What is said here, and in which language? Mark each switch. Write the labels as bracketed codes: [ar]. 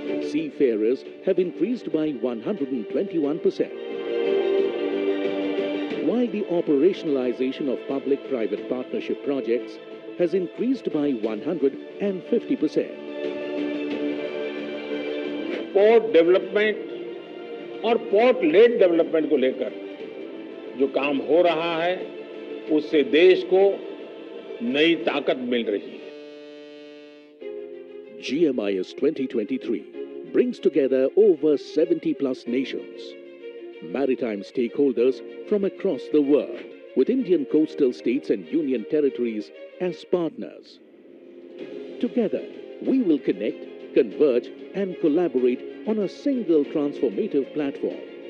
[en] Seafarers have increased by 121%. While the operationalization of public-private partnership projects has increased by 150%. [hi] Port development और port lead development को लेकर जो काम हो रहा है उससे देश को नई ताकत मिल रही है. [en] GMIS 2023 brings together over 70 plus nations, maritime stakeholders from across the world, with Indian coastal states and union territories as partners. Together, we will connect, converge and collaborate on a single transformative platform.